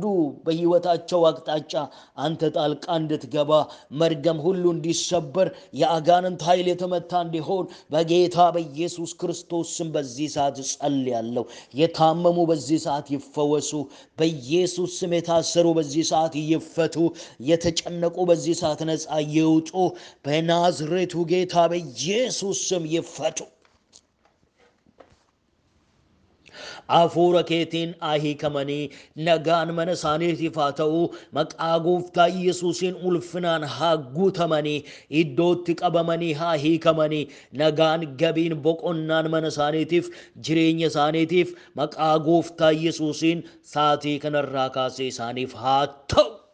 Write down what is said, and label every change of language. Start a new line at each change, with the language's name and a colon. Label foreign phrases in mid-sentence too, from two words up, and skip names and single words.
Amharic: በህይወታቸው አቅጣጫ አንተ ጣልቃ እንድትገባ፣ መርገም ሁሉ እንዲሰበር፣ የአጋንንት ኃይል የተመታ እንዲሆን በጌታ በኢየሱስ ክርስቶስ ስም በዚህ ሰዓት ጸልያለሁ። የታመሙ በዚህ ሰዓት ይፈወሱ፣ በኢየሱስ ስም የታሰሩ በዚህ ሰዓት ይፈቱ፣ የተጨነቁ በዚህ ሰዓት ነፃ ይውጡ፣ በናዝሬቱ ጌታ በኢየሱስ ስም ይፈቱ።
Oromo: Hafuura keetiin hiikamanii nagaan mana isaaniitiif haa ta'u, maqaa gooftaa Yesuusiin ulfinaan haa guutamanii, iddootti qabamanii haa hiikamanii, nagaan, gabiin, boqonnaan mana isaaniitiif, jireenya isaaniitiif maqaa gooftaa Yesuusiin saatii kanarraa kaasee isaaniif haa ta'u.